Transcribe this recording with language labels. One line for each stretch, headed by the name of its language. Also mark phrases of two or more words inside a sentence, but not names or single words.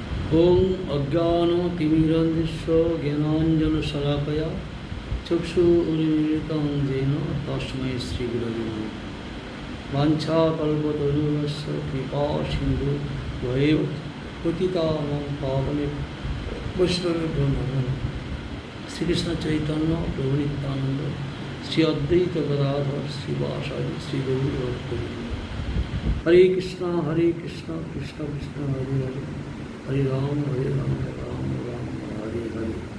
Sanskrit: ওং অজ্ঞানতিমিরন্ধ্রস্য জ্ঞানাঞ্জনশলাকয়া চক্ষুरुन्मिलितं येन तस्मै श्रीगुरवे नमः। वाञ्छाकल्पतरुभ्यश्च कृपासिन्धुभ्यैव पतितानां पावनेभ्यो वैष्णवेभ्यो नमो नमः।
Bangla: শ্রীকৃষ্ণ চৈতন্য প্রভু নিত্যানন্দ শ্রী অদ্বৈত গদাধর শ্রীবাসাদি শ্রীগৌর ভক্তবৃন্দ। হরে কৃষ্ণ কৃষ্ণ কৃষ্ণ হরে হরে, হরে রাম রাম রাম হরে হরে।